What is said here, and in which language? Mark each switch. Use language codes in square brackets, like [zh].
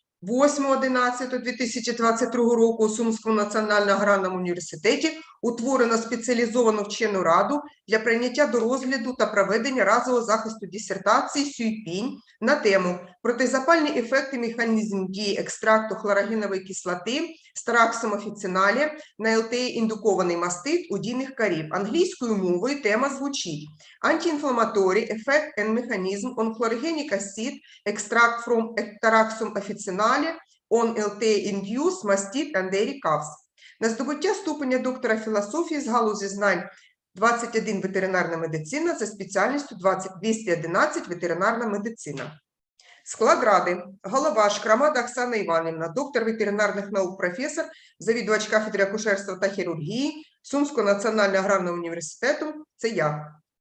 [uk] 8.11.2022 року у Сумському національному аграрному університеті утворено спеціалізовану вчену раду для прийняття до розгляду та проведення разового захисту дисертації СЮЙПІНЬ на тему «Протизапальні ефекти механізм дії екстракту хлорогенової кислоти Стараксум офіциналі на ЛТЕ-індукований мастит у дійних корів». Англійською мовою тема звучить [en] «Anti-inflammatory effect and mechanism on chlorogenic acid extract from Starаксум офіциналі on LTE-induced mastite and dairy calves». [uk] На здобуття ступеня доктора філософії з галузі знань 21 ветеринарна медицина за спеціальністю 211 ветеринарна медицина. Склад ради: голова Шкрамада Оксана Іванівна, доктор ветеринарних наук, професор, завідувач кафедри акушерства та хірургії Сумського національного аграрного університету, це я.